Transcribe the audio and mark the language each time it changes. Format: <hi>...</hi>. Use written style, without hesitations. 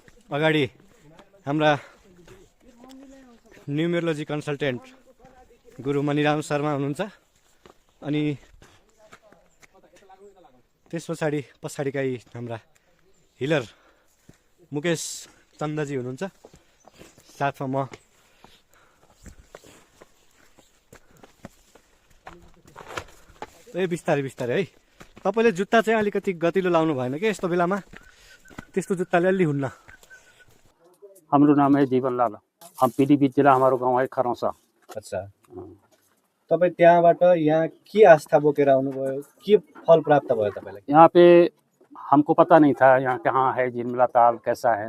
<ne>अगाडि हाम्रा न्युमेरोलोजी कन्सल्टेन्ट गुरु मणिराम शर्मा हुनुहुन्छ अनि त्यस पछाडिका हाम्रा हिलर मुकेश चन्दजी हुनुहुन्छ। साथमा म बिस्तारै बिस्तारै है। तपाईँले जुत्ता चाहिँ अलिकति गतिलो लाउनु भएन कि यस्तो बेलामा, त्यस्तो जुत्ताले अलि हुन्न।</ne> <hi>हाम्रो नाम है जीवनलाल, हम पीलीभीत जिला, हमारो गांव है खरौसा।</hi> <ne>अच्छा, तपाईँ त्यहाँबाट यहाँ के आस्था बोकेर आउनुभयो, के फल प्राप्त भयो तपाईँलाई?</ne> <hi>यहाँ पे हमको पता नहीं था यहाँ कहाँ है झिलमिला ताल कैसा है।</hi>